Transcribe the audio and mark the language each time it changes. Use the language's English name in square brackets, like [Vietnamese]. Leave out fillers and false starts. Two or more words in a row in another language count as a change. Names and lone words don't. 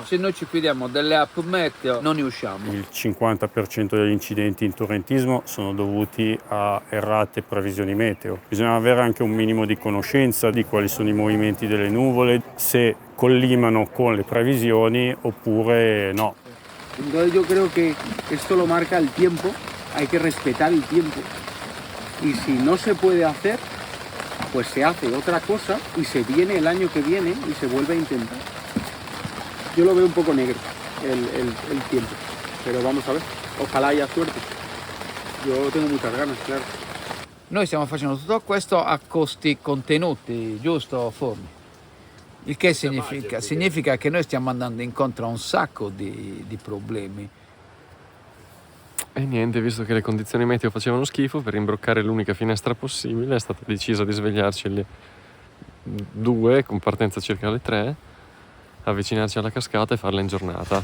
[Italian] Se noi ci fidiamo delle app meteo non ne usciamo. Il 50% degli incidenti in torrentismo sono dovuti a errate previsioni meteo. Bisogna avere anche un minimo di conoscenza di quali sono i movimenti delle nuvole, se collimano con le previsioni oppure no. [Spanish] Entonces yo creo que esto lo marca el tiempo, hay que respetar el tiempo. Y si no se puede hacer, pues se hace otra cosa y se viene el año que viene y se vuelve a intentar. Yo lo veo un poco negro el tiempo, pero vamos a ver, ojalá haya suerte. Yo tengo muchas ganas, claro. [Italian] Noi stiamo facendo tutto questo a costi contenuti, giusto Forni? Il che significa che noi stiamo andando incontro a un sacco di problemi. E niente, visto che le condizioni meteo facevano schifo, per imbroccare l'unica finestra possibile è stata decisa di svegliarci alle 2, con partenza circa alle 3, avvicinarci alla cascata e farla in giornata.